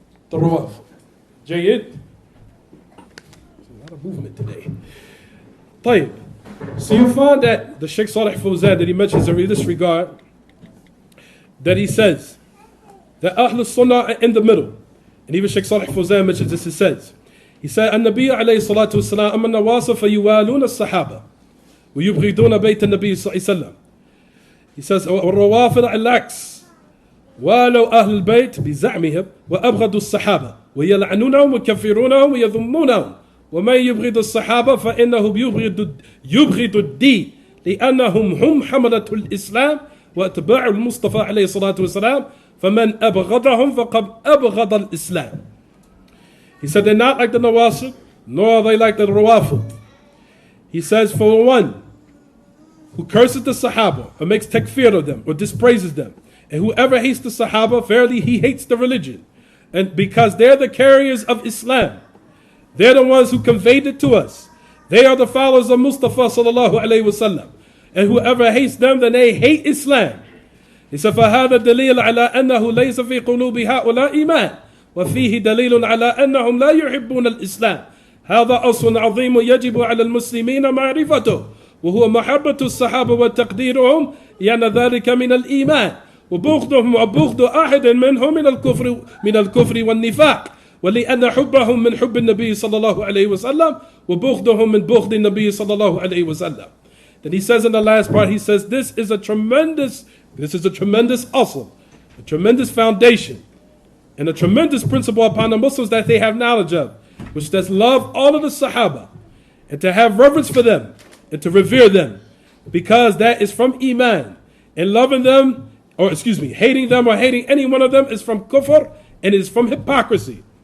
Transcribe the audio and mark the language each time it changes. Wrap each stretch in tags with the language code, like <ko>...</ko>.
<en>The Rawaf. Jayyid? A lot of movement today. طيب. So you find that the Sheikh Salih Fawzan that he mentions in this regard, that he says that Ahl Sunnah are in the middle. And even Sheikh Salih Fawzan mentions this, he says,</en> <ar>النبي عليه الصلاة والسلام أما النواصب فيوالون الصحابة ويبغضون بيت النبي صلى الله عليه وسلم.</ar> <en>He says</en> <ar>والروافض العكس والوا أهل البيت بزعمهم وأبغضوا الصحابة ويلعنونهم ويكفرونهم ويذمونهم ومن يبغض الصحابة فإنه يبغض الدين لأنهم هم حملة الإسلام واتباع المصطفى عليه الصلاة والسلام فمن أبغضهم فقد أبغض الإسلام.</ar> <en>He said they're not like the Nawasib, nor are they like the Rawafid. He says for one who curses the Sahaba or makes takfir of them or dispraises them, and whoever hates the Sahaba, verily he hates the religion, and because they're the carriers of Islam, they're the ones who conveyed it to us. They are the followers of Mustafa sallallahu alaihi wasallam, and whoever hates them, then they hate Islam. He said,</en> <ar>فهذا دليل على أنه ليس في قلوب هؤلاء إيمان وفيه دليل على أنهم لا يحبون الإسلام. هذا أصل عظيم يجب على المسلمين معرفته وهو محبة الصحابة وتقديرهم لأن ذلك من الإيمان وبغضهم وبغض أحد منهم من الكفر والنفاق ولأن حبهم من حب النبي صلى الله عليه وسلم وبغضهم من بغض النبي صلى الله عليه وسلم.</ar> <en>Then he says in the last part, he says this is a tremendous asl, a tremendous foundation, and a tremendous principle upon the Muslims that they have knowledge of, which does love all of the Sahaba, and to have reverence for them, and to revere them, because that is from Iman, and loving them, hating them or hating any one of them is from kufr, and is from hypocrisy.</en>